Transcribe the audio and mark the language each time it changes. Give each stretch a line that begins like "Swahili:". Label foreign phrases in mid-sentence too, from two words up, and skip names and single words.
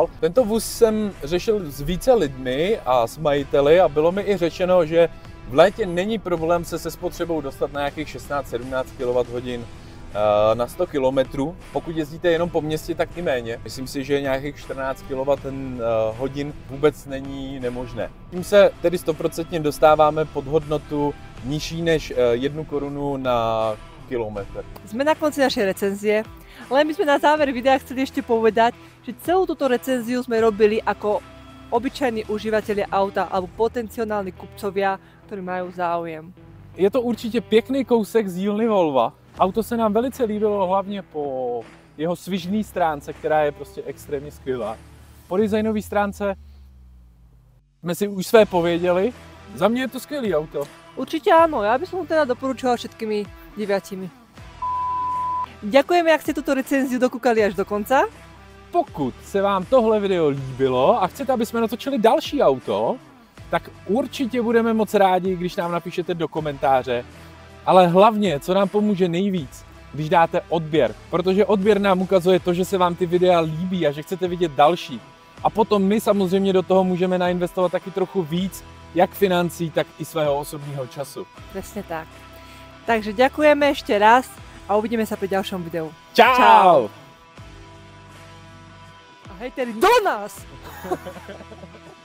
Czech: Tento vůz jsem řešil s více lidmi a s majiteli a bylo mi i řečeno, že v létě není problém se spotřebou dostat na nějakých 16-17 kWh na 100 km. Pokud jezdíte jenom po městě, tak i méně. Myslím si, že nějakých 14 kWh vůbec není nemožné. Tím se tedy 100% dostáváme pod hodnotu nižší než 1 korunu na kilometr.
Slovak: Sme na konci našej recenzie, ale my sme na záver videa chceli ešte povedať, že celú túto recenziu sme robili ako obyčajní užívateľi auta alebo potenciálni kupcovia, ktorí majú záujem.
Czech: Je to určitě pěkný kousek z dílny Volva. Auto se nám velice líbilo hlavně po jeho svižné stránce, která je prostě extrémně skvělá. Po designové stránce jsme si už své pověděli. Za mě je to skvělý auto.
Slovak: Určite áno, ja by som ho teda doporučila všetkými 9. Ďakujeme, ak ste túto recenziu dokúkali až do konca.
Czech: Pokud se vám tohle video líbilo a chcete, aby jsme natočili další auto, tak určitě budeme moc rádi, když nám napíšete do komentáře. Ale hlavně, co nám pomůže nejvíc, když dáte odběr. Protože odběr nám ukazuje to, že se vám ty videa líbí a že chcete vidět další. A potom my samozřejmě do toho můžeme nainvestovat taky trochu víc, jak financí, tak i svého osobního času.
Slovak: Presne tak. Takže ďakujeme ešte raz a uvidíme sa pri ďalšom videu. Čau! A hejteri do nás!